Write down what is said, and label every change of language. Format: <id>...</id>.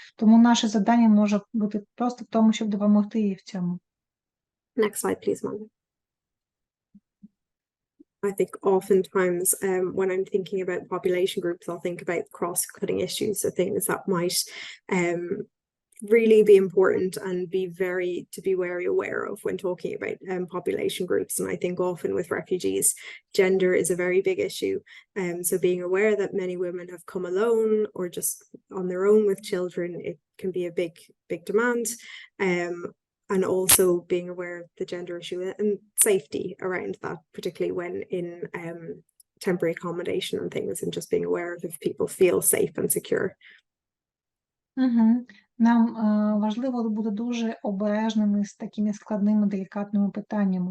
<uk>Тому наше завдання може бути просто в тому, щоб допомогти їй в цьому.</uk> <en>Next slide, please, Mona. I think oftentimes when I'm thinking about population groups, I'll think about cross-cutting issues, so things that might really be important and to be very aware of when talking about population groups. And I think often with refugees, gender is a very big issue. So being aware that many women have come alone or just on their own with children, it can be a big demand. And also being aware of the gender issue and safety around that, particularly when in temporary accommodation and things, and just being aware of if people feel safe and secure. Угу.</en> <uk>Нам важливо бути дуже обережними з такими складними, делікатними питаннями.</uk>